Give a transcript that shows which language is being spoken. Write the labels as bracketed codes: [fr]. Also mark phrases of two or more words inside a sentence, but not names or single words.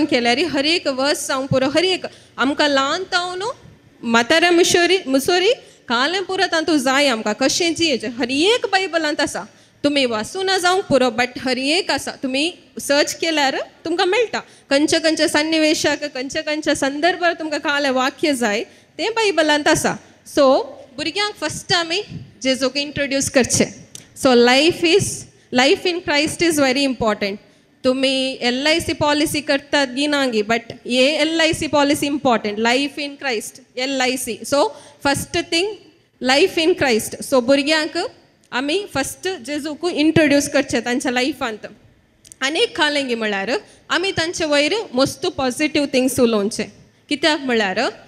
[kok] केल्यार हर एक वर्स जावं पुरो हर एक आमकां ल्हान तावन म्हाताऱ्या मुसोरी कालें पुरो तातूंत जाय आमकां कशें जियेचें हर एक बायबलांत आसा तुमी वाचूना जावंक पुरो बट हर एक आसा तुमी सर्च केल्यार तुमकां मेळटा खंयचे खंयचे सन्निवेशाक खंयच्या संदर्भार तुमकां कालें वाक्य जाय तें बायबलांत आसा सो भुरग्यांक फस्ट आमी जेजूक इंट्रोड्यूस करचें सो [en] Life in Christ is very important तुम्ही LIC policy [kok] करतात गिनांगी [en] बट ये LIC policy important life in Christ LIC so first thing life in Christ so [kok] भुरग्यांक आमी फस्ट जेजूक इंट्रोड्यूस करचे तांच्या लायफांत आनी एक खालेंगी म्हळ्यार आमी तांचे वयर मस्त [en] positive things [kok] उलोवचे कित्याक म्हळ्यार